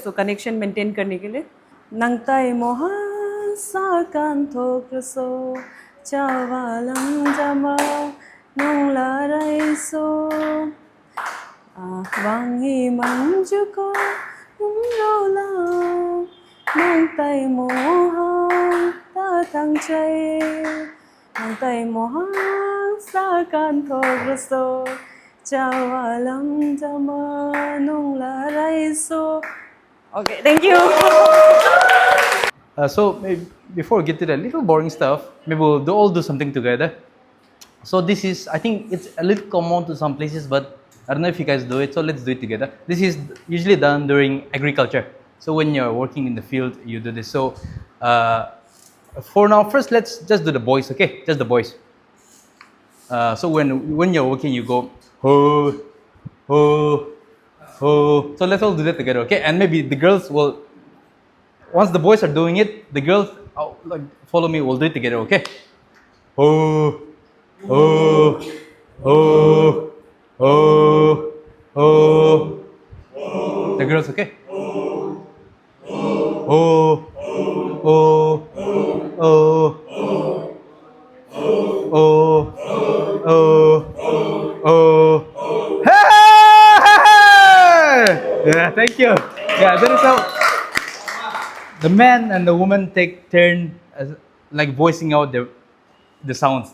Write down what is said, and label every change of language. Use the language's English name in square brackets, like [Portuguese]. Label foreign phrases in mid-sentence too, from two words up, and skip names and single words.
[Hindi] सो कनेक्शन मेंटेन करने के लिए नंगताई मोहा साकान थोक्रसो चावालंग जमा नंगला राइसो वांगी मंजुको उमरोला नंगताई मोहा tăng chay nang tay mo hang sa kan thogso chawa lam jama nong la rai so. [English] Okay, thank you. So maybe before we get to the little boring stuff, maybe we'll all do something together. So this is, I think it's a little common to some places, but I don't know if you guys do it, so let's do it together. This is usually done during agriculture. So when you're working in the field, you do this. So for now, first let's just do the boys, okay? Just the boys. So when you're working, you go ho, ho, ho. So let's all do that together, okay? And maybe the girls will, once the boys are doing it, the girls like follow me. We'll do it together, okay? Ho, ho, ho, ho, ho. The girls, okay? Ho, ho, ho. Oh, oh, oh, oh. Hey! Yeah, thank you. Yeah, that is how the man and the woman take turn as, like voicing out the sounds.